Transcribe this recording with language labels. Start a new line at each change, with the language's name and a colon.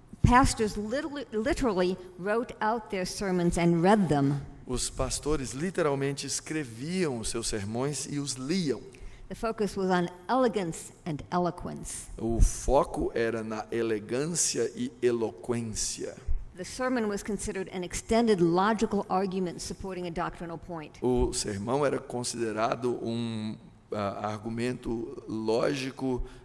English: pastors literally wrote out their sermons and read them.
Portuguese: os pastores literalmente escreviam os seus sermões e os liam.
English: The focus was on elegance and eloquence.
Portuguese: O foco era na elegância e eloquência.
English: The sermon was considered an extended logical argument supporting a doctrinal point.
Portuguese: O sermão era considerado um argumento lógico,